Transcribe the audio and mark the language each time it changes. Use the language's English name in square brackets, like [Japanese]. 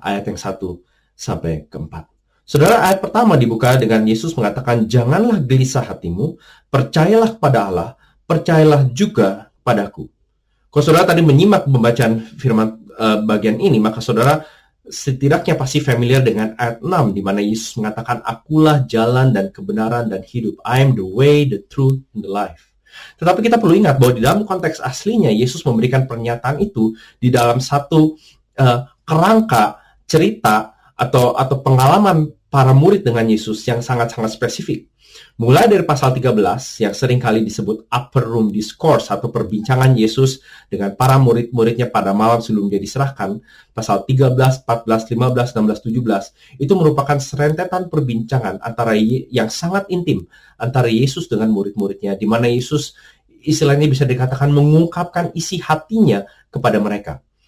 [Indonesian] Ayat yang 1 sampai ke 4. Saudara, ayat pertama dibuka dengan Yesus mengatakan, janganlah gelisah hatimu, percayalah kepada Allah, percayalah juga padaku. Kalau saudara tadi menyimak pembacaan firman bagian ini, maka saudara setidaknya pasti familiar dengan ayat 6, di mana Yesus mengatakan, akulah jalan dan kebenaran dan hidup. [English] I am the way, the truth, and the life. [Indonesian] Tetapi kita perlu ingat bahwa di dalam konteks aslinya, Yesus memberikan pernyataan itu di dalam satu kerangka cerita atau pengalaman para murid dengan Yesus yang sangat-sangat spesifik. Mulai dari pasal 13 yang seringkali disebut upper room discourse atau perbincangan Yesus dengan para murid-muridnya pada malam sebelum dia diserahkan, pasal 13, 14, 15, 16, 17, itu merupakan serentetan perbincangan yang sangat intim antara Yesus dengan murid-muridnya, di mana Yesus istilahnya bisa dikatakan mengungkapkan isi hatinya kepada mereka.